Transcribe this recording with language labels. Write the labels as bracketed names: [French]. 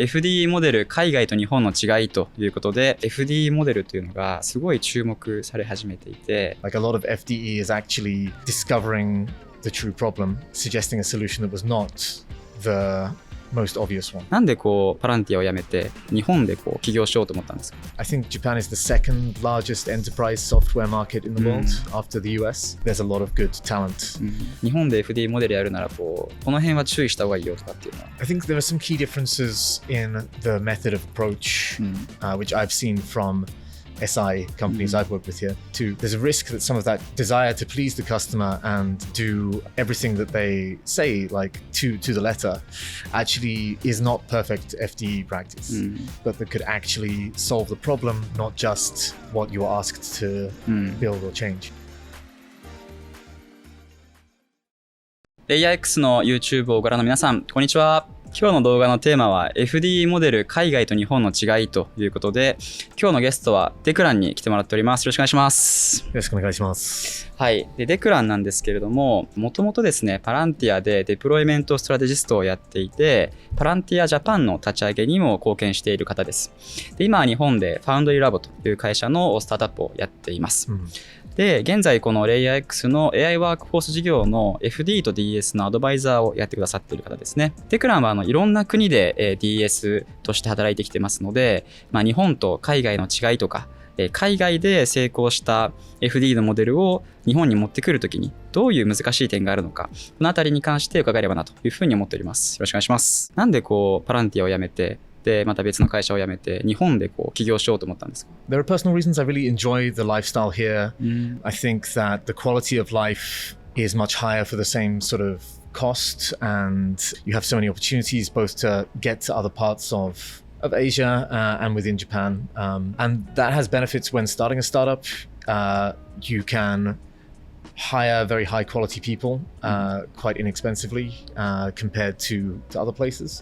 [Japanese] FDE モデル海外と日本の違いということで FDE モデルというのがすごい注目され始めていて [English] Like a lot of FDE is actually discovering the true problem, suggesting a solution that was not the most obvious one. [Japanese] なんでパランティアを辞めて日本で起業しようと思ったんですか？ [English] I think Japan is the second largest enterprise software market in the world after the US. There's a lot of good talent. [Japanese] 日本で FDE モデルやるならこの辺は注意した方がいいよとかっていうのは [English] I think there are some key differences in the method of approach, which I've seen from SI companies I've worked with here too. There's a risk that some of that desire to please the customer and do everything that they say, like to the letter, actually is not perfect FDE practice, but that could actually solve the problem, not just what you are asked to build or change. [Japanese] LayerX の YouTube をご覧の皆さん、こんにちは。今日の動画のテーマは FDE モデル海外と日本の違いということで、今日のゲストはデクランに来てもらっております。よろしくお願いします。よろしくお願いします。はい。で、デクランなんですけれども、もともとですね、パランティアでデプロイメントストラテジストをやっていて、パランティアジャパンの立ち上げにも貢献している方です。で、今は日本でファウンドリーラボという会社のスタートアップをやっています。で、現在この LayerX の Ai Workforce 事業の FDE と DS のアドバイザーをやってくださっている方ですね。デクランはいろんな国で DS として働いてきてますので、日本と海外の違いとか、海外で成功した FDE のモデルを日本に持ってくるときにどういう難しい点があるのか、このあたりに関して伺えればなというふうに思っております。よろしくお願いします。なんでパランティアを辞めて、でまた別の会社を辞めて日本で起業しようと思ったんですか？ [English] There are personal reasons. I really enjoy the lifestyle here. I think that the quality of life is much higher for the same sort of cost, and you have so many opportunities both to get to other parts of Asia and within Japan. And that has benefits when starting a startup. You can hire very high quality people quite inexpensively compared to other places.